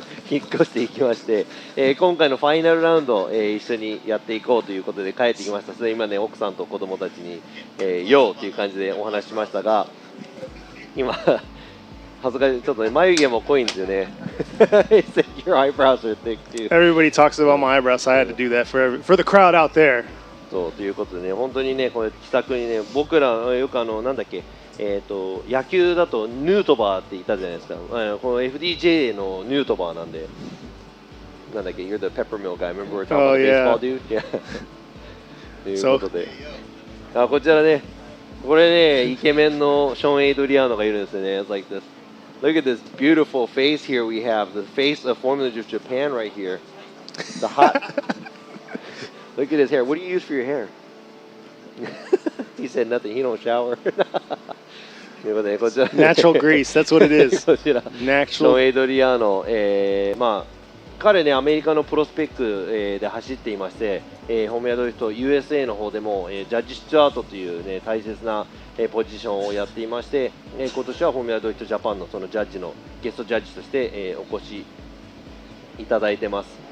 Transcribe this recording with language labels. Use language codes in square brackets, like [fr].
[ja] 引っ越していきまして、今回のファイナルラウンド、一緒にやっていこうということで帰ってきました。それで今ね、奥さんと子供たちに、よーという感じでお話ししましたが、今恥ずかしい、ちょっとね、眉毛も濃いんですよね。 [en] Your eyebrows are thick too. Everybody talks about my eyebrows, so I had to do that for the crowd out there. [ja] そうということでね、本当にね、これ気さくにね、僕らよくなんだっけ、野球だとヌートバーっていたじゃないですか。この FDJ のヌートバーなんで、なんだっけ、 [en] You're the peppermill guy. Remember we're talking about the baseball dude? Yeah. [ja] ということで、こちらね、これね、イケメンのショーン・エイドリアーノがいるんですよね。 [en] It's like this. Look at this beautiful face here we have. The face of Formula of Japan right here. The hot. Look at his hair. What do you use for your hair? He said nothing. He don't shower. Natural grease. That's what it is. [ja] こちら [en] Natural. [ja] ショーン・エイドリアーノ、まあ彼ね、アメリカのプロスペック、で走っていまして、フォーミュラドリフト USA の方でも、ジャッジ・スチュアートという、ね、大切な、ポジションをやっていまして、今年はフォーミュラドリフトジャパンのそのジャッジのゲストジャッジとして、お越しいただいてます。